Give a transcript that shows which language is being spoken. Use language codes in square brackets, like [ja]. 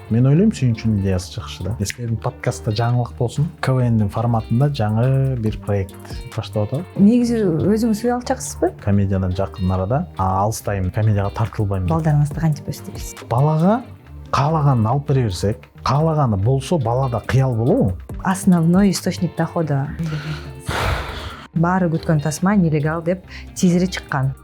[ky] Мен ойлойм сүйүнчүнүн идеясы жакшы да. Силердин подкастта жаңылык болсун. КВНдин форматында жаңы бир проект баштап атабыз. Негизи өзүңүз сүйө алчаксызбы? Комедиядан жакын арада алыстайм, комедияга тартылбайм. Балдарыңызды кантип өстүрөсүз? Балага каалаганын алып бере берсек, каалаганы болсо балада кыял болобу? [ru] Основной источник дохода. [ky] Баары күткөн тасма нелегал деп тизери чыккан.